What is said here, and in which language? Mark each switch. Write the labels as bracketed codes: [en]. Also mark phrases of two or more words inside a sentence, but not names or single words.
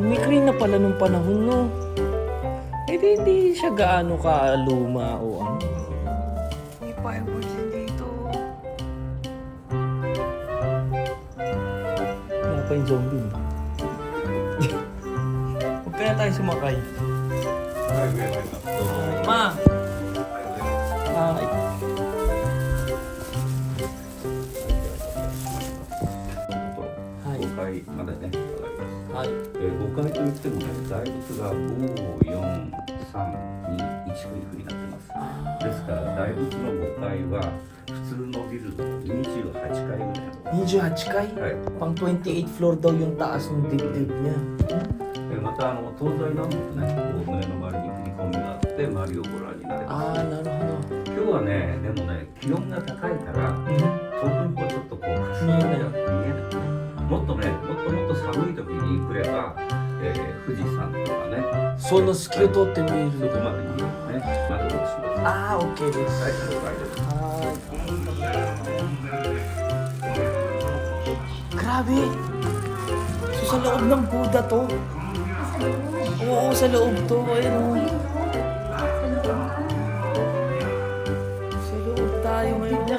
[tl] May crane na pala nung panahon, no. Hindi siya gaano ka luma o ano. May fireworks din dito. Wala pa yung zombie. Huwag kaya tayo sumakay. Ma! Hi. [ja] 5階までね、上がります。はい。 5階といってもね、大仏が5、4、3、2、1というふうになってます。ですから大仏の5階は普通のビルの28階ぐらいの。 28 階? はい。 [tl] Pang 28 floor daw yung taas ng dibdib niya. [ja] また東西南北ね、こう胸の周りに振り込みがあって周りをご覧になれます。なるほど。今日はね、でもね、気温が高いから遠くにこうちょっとこう霞んで見えない。もっとね、もっと寒い時に来れば、富士山とかね、その隙を通って見える。そこまで見えるね。丸ごとします。 OK です。はい、了解です。 [tl] Grabe! So sa loob ng Buddha to? Oo, sa loob to. Ayun o. Sa loob tayo ngayon.